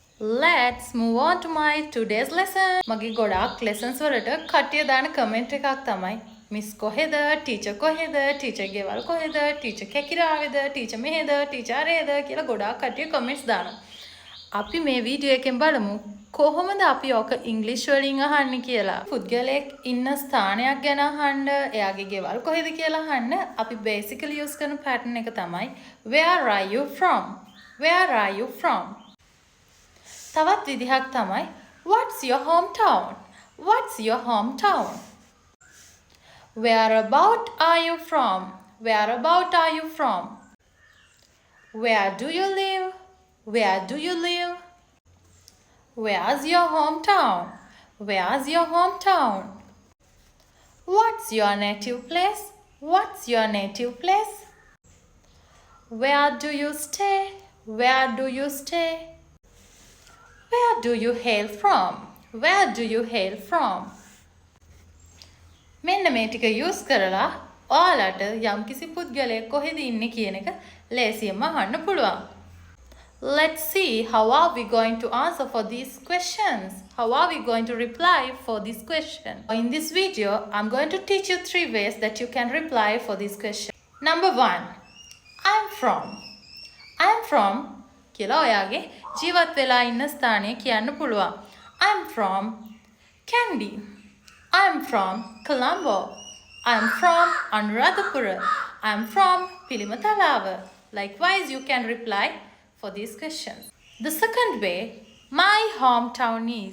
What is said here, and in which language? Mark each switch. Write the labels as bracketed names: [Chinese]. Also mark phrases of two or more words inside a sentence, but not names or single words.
[English] Let's move on to my today's lesson. [Sinhala] මගේ ගොඩාක් lessons වලට කට්ටිය දාන comment එකක් තමයි මිස් කොහෙද, ටීචර් කොහෙද, ටීචර් ගෙවල් කොහෙද, ටීචර් කැකිරාවේද, ටීචර් මෙහෙද, ටීචර් අරේද කියලා ගොඩාක් කට්ටිය comments දානවා. අපි මේ වීඩියෝ එකෙන් බලමු කොහොමද අපි ඔක ඉංග්‍රීසි වලින් අහන්නේ කියලා. පුද්ගලයෙක් ඉන්න ස්ථානයක් ගැන අහන්න, එයාගේ ගෙවල් කොහෙද කියලා අහන්න අපි [English] basically use [Sinhala] කරන pattern එක තමයි [English] where are you from? Where are you from? [Sinhala] තවත් විදිහක් තමයි [English] what's your hometown? What's your hometown? Where about are you from? Where about are you from? Where do you live? Where do you live? Where's your hometown? Where's your hometown? What's your native place? What's your native place? Where do you stay? Where do you stay? Where do you hail from? Where do you hail from? [Sinhala] මෙන්න මේ ටික use කරලා ඔයාලට යම්කිසි පුද්ගලයෙක් කොහෙද ඉන්නේ කියන එක ලේසියෙන්ම අහන්න පුළුවන්. [English] Let's see how are we going to answer for these questions. How are we going to reply for this question? In this video, I'm going to teach you 3 ways that you can reply for this question. Number 1. I'm from. I'm from [Sinhala] කියලා ඔයාගේ ජීවත් වෙලා ඉන්න ස්ථානය කියන්න පුළුවන්. [English] I'm from Kandy. I'm from Colombo. I'm from Anuradhapura. I'm from Pilimatalawa. Likewise, you can reply for these questions. The second way, my hometown is.